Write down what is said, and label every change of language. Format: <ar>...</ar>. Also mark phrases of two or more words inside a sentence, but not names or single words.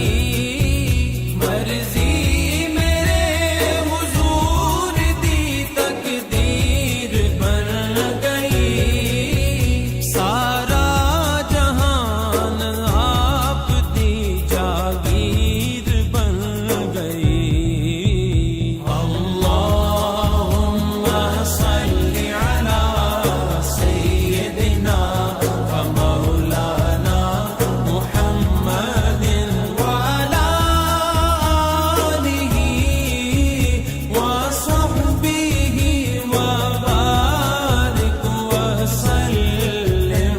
<pa>ਮਰਜ਼ੀ ਮੇਰੇ ਹਜ਼ੂਰ ਦੀ ਤਕਦੀਰ ਬਣ ਗਈ। ਸਾਰਾ ਜਹਾਨ ਆਪ ਦੀ ਜਾਗੀਰ ਬਣ ਗਈ।</pa> <ar>اللهم صل على سيدنا ومولانا محمد وعلى آله وصحبه وبارك وسلم.</ar>